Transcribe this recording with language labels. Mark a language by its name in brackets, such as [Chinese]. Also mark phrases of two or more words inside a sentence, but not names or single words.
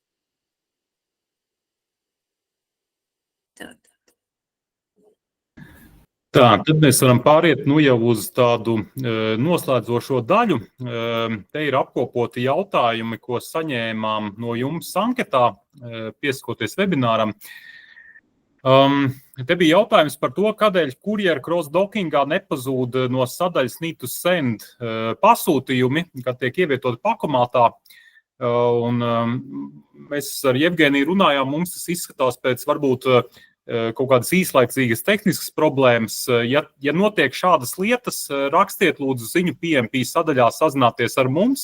[Latvian] Tā, tad mēs varam pāriet jau uz tādu noslēdzošo daļu. Te ir apkopoti jautājumi, ko saņēmām no jums anketā, piesakoties webināram. Te bija jautājums par to, kādēļ kurjeru cross-dockingā nepazūd no sadaļas [English] need to send [Latvian] pasūtījumi, kad tiek ievietoti pakomātā. Un mēs ar Jevgeniju runājām, mums tas izskatās pēc varbūt kaut kādas īslaicīgas tehniskas problēmas. Ja notiek šādas lietas, rakstiet lūdzu ziņu PMP sadaļā, sazināties ar mums.